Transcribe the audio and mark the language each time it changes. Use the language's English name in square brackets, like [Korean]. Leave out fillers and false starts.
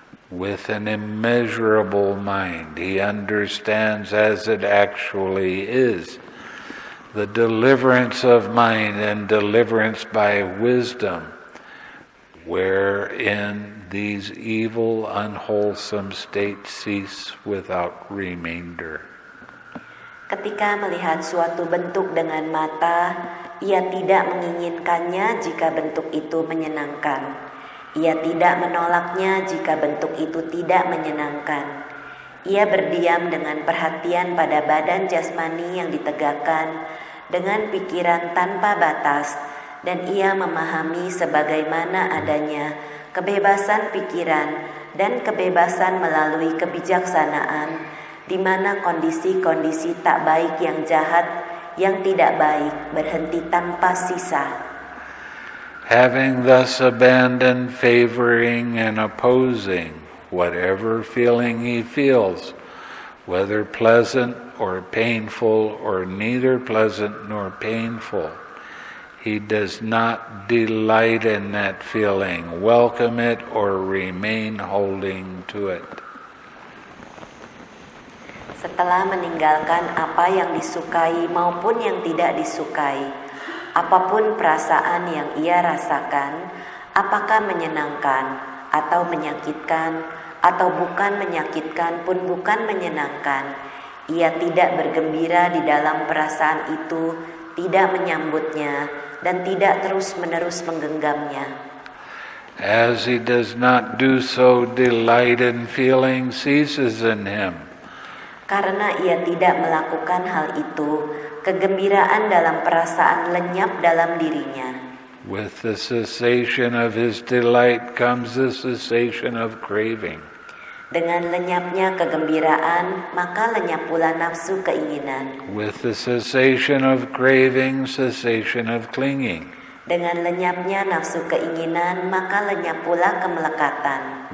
[English] With an immeasurable mind, he understands as it actually is the deliverance of mind and deliverance by wisdom, wherein these evil, unwholesome states cease without remainder. [Indonesian] Ketika melihat suatu bentuk dengan mata, Ia tidak menginginkannya jika bentuk itu menyenangkan. Ia tidak menolaknya jika bentuk itu tidak menyenangkan. Ia berdiam dengan perhatian pada badan jasmani yang ditegakkan dengan pikiran tanpa batas, dan ia memahami sebagaimana adanya kebebasan pikiran dan kebebasan melalui kebijaksanaan, di mana kondisi-kondisi tak baik yang jahat, yang tidak baik berhenti tanpa sisa. [English] Having thus abandoned favoring and opposing whatever feeling he feels, whether pleasant or painful or neither pleasant nor painful, he does not delight in that feeling, welcome it, or remain holding to it. [Indonesian] Setelah meninggalkan apa yang disukai maupun yang tidak disukai, apapun perasaan yang ia rasakan, apakah menyenangkan atau menyakitkan, atau bukan menyakitkan pun bukan menyenangkan, ia tidak bergembira di dalam perasaan itu, tidak menyambutnya, dan tidak terus-menerus menggenggamnya. [English] As he does not do so, delight in feeling ceases in him. [Indonesian] Karena ia tidak melakukan hal itu, kegembiraan dalam perasaan lenyap dalam dirinya. [English] With the cessation of his delight comes the cessation of craving. [Indonesian] Dengan lenyapnya kegembiraan, maka lenyap pula nafsu keinginan. [English] With the cessation of craving, cessation of clinging. [Indonesian] Dengan lenyapnya nafsu keinginan, maka lenyap pula kemelekatan.